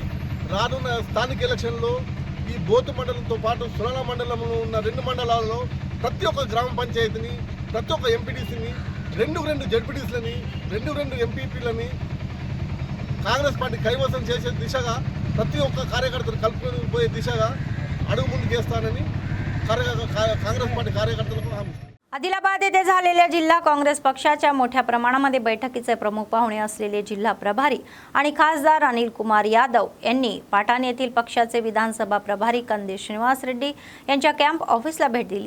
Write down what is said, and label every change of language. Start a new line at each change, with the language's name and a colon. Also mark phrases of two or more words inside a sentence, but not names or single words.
Telugu: రానున్న స్థానిక ఎలక్షన్లో ఈ బోతు మండలంతో పాటు సురణ మండలంలో ఉన్న 2 మండలాల్లో ప్రతి ఒక్క గ్రామ పంచాయతీని, ప్రతి ఒక్క ఎంపీటీసీని, 2 జడ్పీటీసీలని, 2 ఎంపీపీలని కాంగ్రెస్ పార్టీ కైవసం చేసే దిశగా, ప్రతి ఒక్క కార్యకర్తను కలుపుకొని పోయే దిశగా అడుగు ముందుకు వేస్తానని
Marathi: काँग्रेस पार्टी कार्यकर्त्यांना
Telugu: హామీ.
Marathi: आदिलाबाद येथे झालेल्या जिल्हा काँग्रेस पक्षाच्या मोठ्या प्रमाणामध्ये बैठकीचे प्रमुख पाहुणे असलेले जिल्हा प्रभारी आणि खासदार अनिल कुमार यादव यांनी पाटण येथील पक्षाचे विधानसभा प्रभारी कंदी श्रीनिवास रेड्डी यांच्या कॅम्प ऑफिसला भेट दिली.